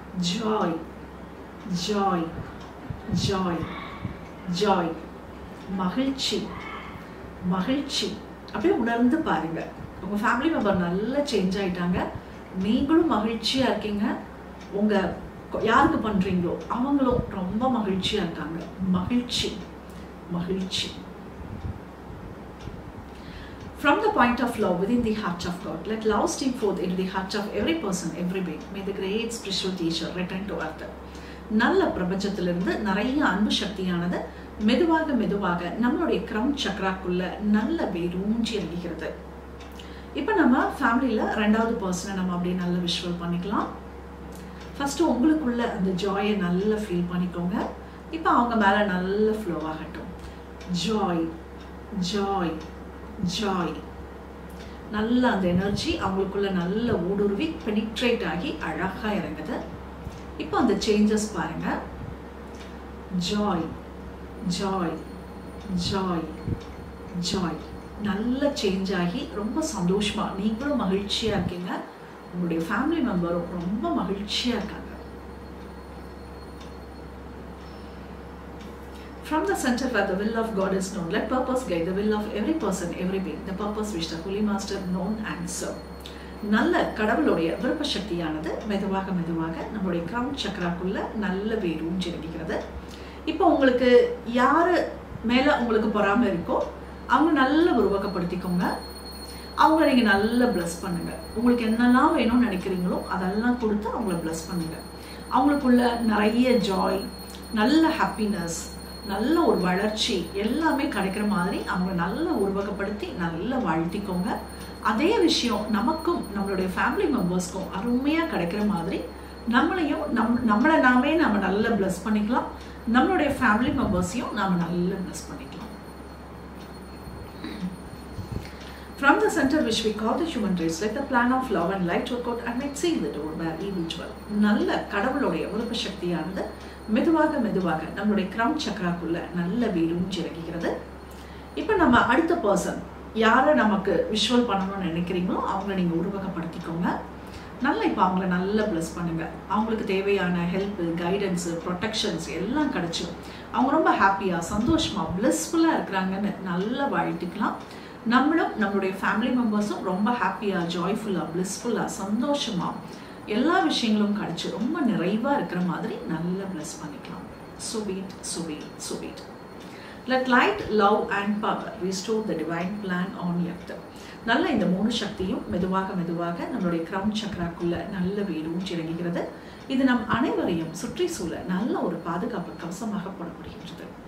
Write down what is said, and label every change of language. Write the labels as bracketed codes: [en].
[ta] Joy, Joy, Joy, Joy, மகிழ்ச்சி, மகிழ்ச்சி. அப்படியே உணர்ந்து பாருங்க. உங்க ஃபேமிலி மெம்பர் நல்லா சேஞ்ச் ஆயிட்டாங்க, நீங்களும் மகிழ்ச்சியா இருக்கீங்க. உங்க யாருக்கு பண்றீங்களோ அவங்களும் ரொம்ப மகிழ்ச்சியா இருக்காங்க. மகிழ்ச்சி, மகிழ்ச்சி. [en] From the point of love within the heart of God, let love stream forth into the heart of every person, every being. May the great spiritual teacher return to earth. [ta] நல்ல பிரபஞ்சத்திலிருந்து நிறைய அன்பு சக்தியானது மெதுவாக மெதுவாக நம்மளுடைய கிரவுன் சக்கராக்குள்ள நல்ல வேரூன்றி இறங்குகிறது. இப்போ நம்ம ஃபேமிலியில் 2வது பர்சனை நம்ம அப்படியே நல்ல விஷுவல் பண்ணிக்கலாம். ஃபர்ஸ்ட் உங்களுக்குள்ள அந்த ஜாயை நல்லா ஃபீல் பண்ணிக்கோங்க. இப்போ அவங்க மேலே நல்ல ஃப்ளோ ஆகட்டும். Joy, Joy, Joy. நல்ல அந்த எனர்ஜி அவங்களுக்குள்ள நல்ல ஊடுருவி பெனிட்ரேட் ஆகி அழகாக இறங்குது. இப்போ அந்த சேஞ்சஸ் பாருங்க. Joy, Joy, Joy, Joy. நல்ல சேஞ்ச் ஆகி ரொம்ப சந்தோஷமா நீங்களும் மகிழ்ச்சியா இருக்கீங்க, உங்களுடைய ஃபேமிலி மெம்பரும் ரொம்ப மகிழ்ச்சியா இருக்காங்க. [en] From the center where the will of God is known, let purpose guide the will of every person, every being. The purpose which the Holy Master known and serve. [ta] நல்ல கடவுளுடைய விருப்ப சக்தியானது மெதுவாக மெதுவாக நம்மளுடைய கிரவுன் சக்கராக்குள்ள நல்ல வேரூன்றி இறங்குகிறது. இப்போ உங்களுக்கு யாரு மேல உங்களுக்கு பொறாமை இருக்கோ அவங்க நல்ல உருவகப்படுத்திக்கோங்க. அவங்கள நீங்க நல்லா பிளஸ் பண்ணுங்க. உங்களுக்கு என்னெல்லாம் வேணும்னு நினைக்கிறீங்களோ அதெல்லாம் கொடுத்து அவங்கள பிளஸ் பண்ணுங்க. அவங்களுக்குள்ள நிறைய ஜாய், நல்ல ஹாப்பினஸ், நல்ல ஒரு வளர்ச்சி எல்லாமே கிடைக்கிற மாதிரி அவங்க நல்ல உருவகப்படுத்தி நல்லா வாழ்த்திக்கோங்க. அதே விஷயம் நமக்கும் நம்மளுடைய ஃபேமிலி மெம்பர்ஸ்க்கும் அருமையாக கிடைக்கிற மாதிரி நம்மளையும் நம்மளை நாமே நம்ம நல்லா பிளஸ் பண்ணிக்கலாம். நம்மளுடைய ஃபேமிலி மெம்பர்ஸையும் நாம் நல்லா பிளஸ் பண்ணிக்கலாம். [en] From the center which we call the human race, let the plan of love and light work out and might seal the door where evil dwell. [ta] நல்ல கடவுளுடைய விருப்ப சக்தியானது மெதுவாக மெதுவாக நம்மளுடைய கிரவுன் சக்கராக்குள்ள நல்ல வேரூன்றி இறங்குகிறது. இப்போ நம்ம அடுத்த பர்சன் யாரை நமக்கு விஷுவல் பண்ணணும்னு நினைக்கிறீங்களோ அவங்கள நீங்கள் உருவகப்படுத்திக்கோங்க. நல்லா இப்போ அவங்கள நல்லா ப்ளஸ் பண்ணுங்க. அவங்களுக்கு தேவையான ஹெல்ப்பு, கைடன்ஸு, ப்ரொடெக்ஷன்ஸ் எல்லாம் கிடைச்சிடும். அவங்க ரொம்ப ஹாப்பியாக, சந்தோஷமாக, பிளஸ்ஃபுல்லாக இருக்கிறாங்கன்னு நல்லா வாழ்த்துக்கலாம். நம்மளும் நம்மளுடைய ஃபேமிலி மெம்பர்ஸும் ரொம்ப ஹாப்பியாக, ஜாய்ஃபுல்லாக, பிளஸ்ஃபுல்லாக, சந்தோஷமாக எல்லா விஷயங்களும் கிடைச்சி ரொம்ப நிறைவாக இருக்கிற மாதிரி நல்லா ப்ளஸ் பண்ணிக்கலாம். Sweet sweet sweet. [en] Let light, love and power restore the divine plan on earth. [ta] நல்ல இந்த 3 சக்தியும் மெதுவாக மெதுவாக நம்மளுடைய கிரவுன் சக்கராக்குள்ள நல்ல வேரூன்றி இறங்குகிறது. இது நம் அனைவரையும் சுற்றி சூழ நல்ல ஒரு பாதுகாப்பு கவசமாக போடப்படுகின்றது.